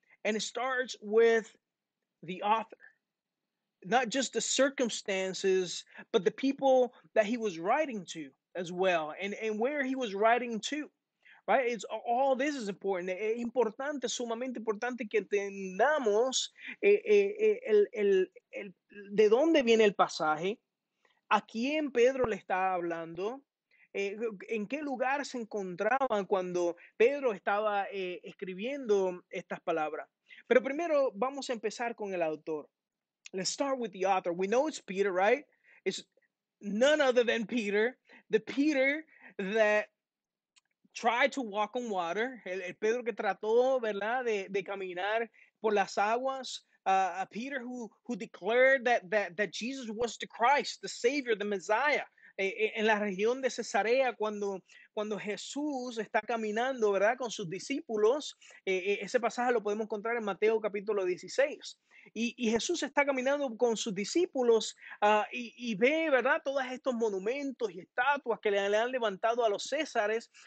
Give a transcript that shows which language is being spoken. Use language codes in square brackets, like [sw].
[en] And it starts with the author, not just the circumstances, but the people that he was writing to as well, and where he was writing to. Right? It's all this is important. [es] Es importante, sumamente importante que entendamos de dónde viene el pasaje, a quién Pedro le está hablando, en qué lugar se encontraban cuando Pedro estaba escribiendo estas palabras. Pero primero vamos a empezar con el autor. [en] Let's start with the author. We know it's Peter, right? It's none other than Peter, the Peter that tried to walk on water, [es] el Pedro que trató, ¿verdad?, de caminar por las aguas. [en] Peter who declared that Jesus was the Christ, the Savior, the Messiah. [es] En la región de Cesarea, cuando Jesús está caminando, ¿verdad?, con sus discípulos, ese pasaje lo podemos encontrar en Mateo capítulo 16. Y Jesús está caminando con sus discípulos y ve, ¿verdad?, todos estos monumentos y estatuas que le han levantado a los Césares.